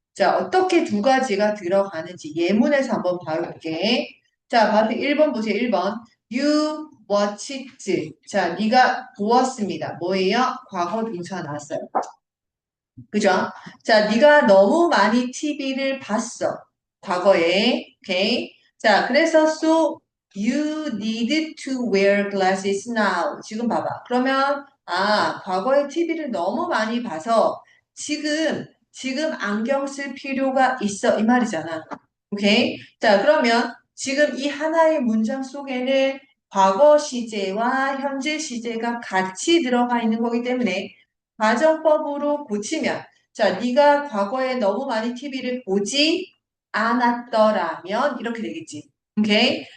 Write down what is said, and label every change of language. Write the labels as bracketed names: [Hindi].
[Korean] 자, 어떻게 두 가지가 들어가는지 예문에서 한번 봐볼게. 자, 바로 1번 보세요. 1번. [English] You watched. [Korean] 자, 네가 보았습니다. 뭐예요? 과거 동사 나왔어요. 그죠? 자, 네가 너무 많이 TV를 봤어. 과거에. 오케이? [English] 자, 그래서 so you need to wear glasses now. [Korean] 지금 봐봐. 그러면 과거에 TV를 너무 많이 봐서 지금 안경 쓸 필요가 있어. 이 말이잖아. 오케이? 자, 그러면 지금 이 하나의 문장 속에는 과거 시제와 현재 시제가 같이 들어가 있는 거기 때문에 가정법으로 고치면 자, 네가 과거에 너무 많이 TV를 보지 않았더라면 이렇게 되겠지. 오케이?